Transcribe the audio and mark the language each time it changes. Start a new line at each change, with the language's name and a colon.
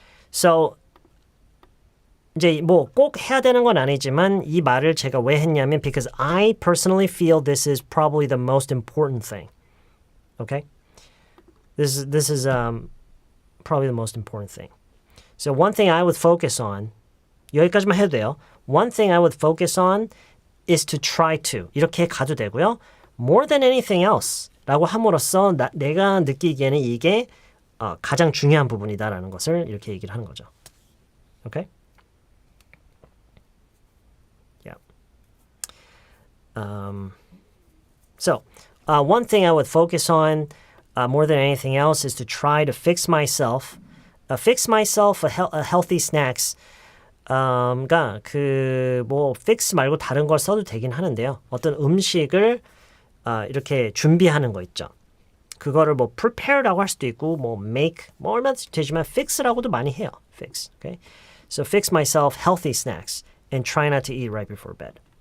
Korean: So 이제 뭐 꼭 해야 되는 건 아니지만 이 말을 제가 왜 했냐면
English: because I personally feel this is probably the most important thing. Okay? This is probably the most important thing. So one thing I would focus on
Korean: 여기까지만 해도 돼요.
English: One thing I would focus on is to try to
Korean: 이렇게 가도 되고요.
English: More than anything else
Korean: 라고 함으로써 내가 느끼기에는 이게 가장 중요한 부분이다라는 것을 이렇게 얘기를 하는 거죠. Okay?
English: So, one thing I would focus on more than anything else is to try to fix myself a healthy snacks.
Korean: 가 뭐 fix 말고 다른 걸 써도 되긴 하는데요. 어떤 음식을 이렇게 준비하는 거 있죠. 그거를 뭐 prepare라고 할 수도 있고 뭐 make 뭐 얼마든지 되지만 fix라고도 많이 해요.
English: Fix. Okay. So fix myself healthy snacks and try not to eat right before bed.